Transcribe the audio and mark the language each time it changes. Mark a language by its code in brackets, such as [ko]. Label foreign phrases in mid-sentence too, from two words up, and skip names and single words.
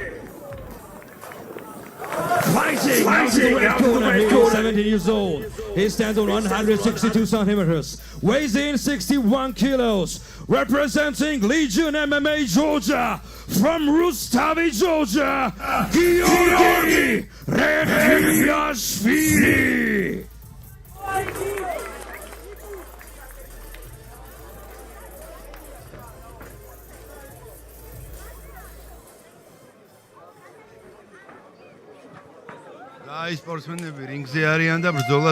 [en] Fighting out of the red corner. He is 70 years old. He stands on 162 centimeters. Weighs in 61 kilos. Representing Legion MMA Georgia from Rustavi, Georgia, Georgi Rexviyashvili. [ka] აი სპორტსმენები რინგზე არიან და ბრძოლას